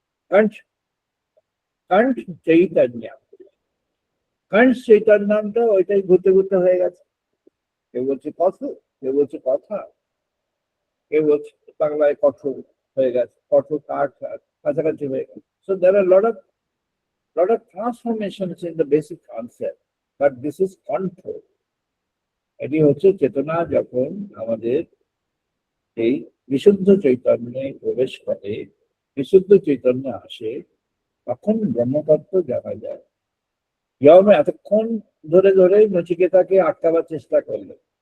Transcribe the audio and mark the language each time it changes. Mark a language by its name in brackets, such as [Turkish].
[Bangla] কণ্ঠ, কণ্ঠ চৈতন্য। কণ্ঠ চৈতন্যটা ওইটাই ঘুরতে ঘুরতে হয়ে গেছে। কেউ বলছে কথ, কেউ বলছে কথা, কেউ বলছে বাংলায় কঠোর হয়ে গেছে, কঠোর কাঠ কাছাকাছি হয়ে গেছে। [English] So there are lot of transformations in the basic concept, but this is control. [Bangla] এটি হচ্ছে চেতনা যখন আমাদের এই বিশুদ্ধ চৈতন্যে প্রবেশ করে, বিশুদ্ধ চৈতন্য আসে, তখন ব্রহ্মতত্ত্ব জানা যায়। ইয়ম এতক্ষণ ধরে ধরে নচিকেতাকে আটকাবার চেষ্টা করলেন।